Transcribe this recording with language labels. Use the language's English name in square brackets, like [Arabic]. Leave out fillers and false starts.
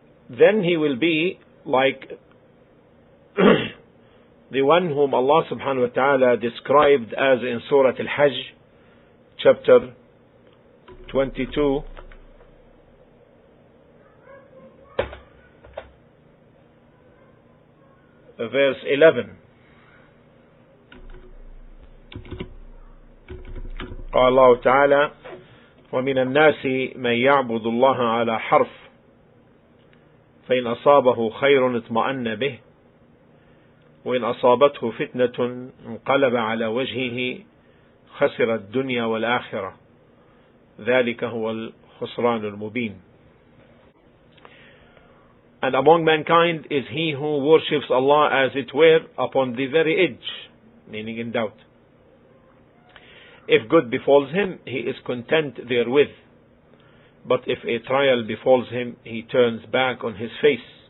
[English] Then he will be like the one whom Allah subhanahu wa ta'ala described as in Surah Al-Hajj, chapter 22, verse 11. [Arabic] قال الله تعالى: ومن الناس من يعبد الله على حرف فإن أصابه خير اطمأن به وإن أصابته فتنة انقلب على وجهه خسر الدنيا والآخرة ذلك هو الخسران المبين. [English] And among mankind is he who worships Allah as it were upon the very edge, meaning in doubt. If good befalls him, he is content therewith. But if a trial befalls him, he turns back on his face.